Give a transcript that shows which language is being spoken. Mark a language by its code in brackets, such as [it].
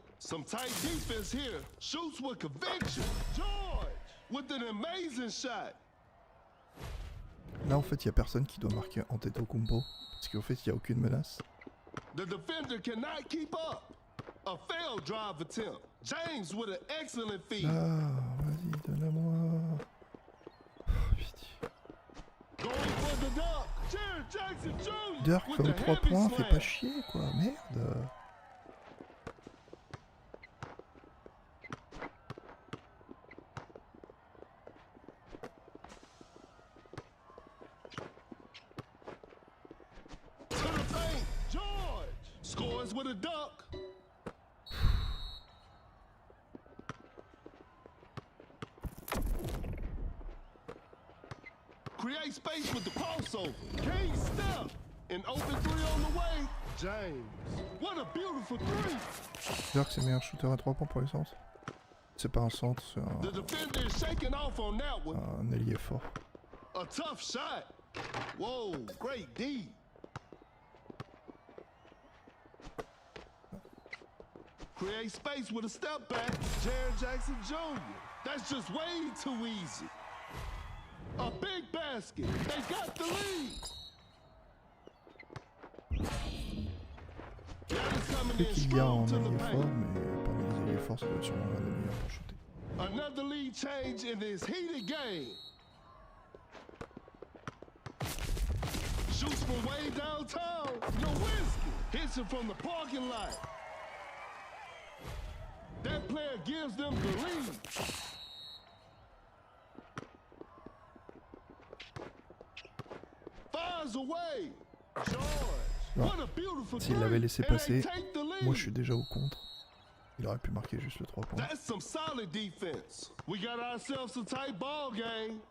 [en] Some tight defense here. Shoots with conviction. George with an amazing shot. [fr] Là en fait il y a personne qui doit marquer en tête au combo. Parce qu'en fait il n'y a aucune menace. [en] The defender cannot keep up. A failed drive attempt. James with an excellent feed. [fr] Ah, vas-y, donne-la-moi. Oh, pitié. [en] Going for the dunk. Jared Jackson Jr. [fr] Dirk fait aux 3 points, fais pas chier quoi, merde. [en] To the paint. George scores with a dunk. Create space with the crossover. King step. An open three on the way. James. What a beautiful three. [fr] Dirk c'est le meilleur shooter à 3 points pour les centres. C'est pas un centre, c'est [en] The defender is shaking off on that one. [fr] un ailier fort. [en] A tough shot. Whoa, great D. Create space with a step back. Jared Jackson Jr. That's just way too easy. A big basket. They got the lead. [fr] Peut-être qu'il y a en ailier fort, mais parmi les ailiers forts, ça doit être sûrement l'un des meilleurs pour shooter. [en] Another lead change in this heated game. Shoots from way downtown. No whiskey. Hits it from the parking lot. That player gives them the lead. Fires away. George. What a beautiful [fr] S'il l'avait laissé passer, [en] take the lead. [fr] moi je suis déjà au contre. Il aurait pu marquer juste le 3 points. [en] That's some solid defense. We got ourselves a tight ball game.